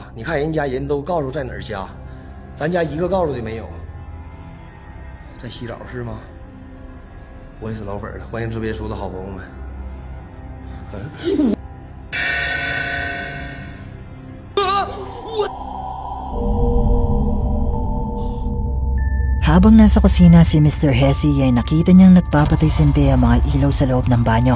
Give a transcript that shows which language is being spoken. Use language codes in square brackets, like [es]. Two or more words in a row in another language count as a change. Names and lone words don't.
[zh] 你看人家人都告诉在哪儿加，咱家一个告诉的没有。在洗澡是吗？我也是老粉了，欢迎直别墅的好朋友们。 [tl] Habang nasa kusina si Mr. Hesse ay nakita niyang nagpapatay-sindi ang mga ilaw sa loob ng banyo.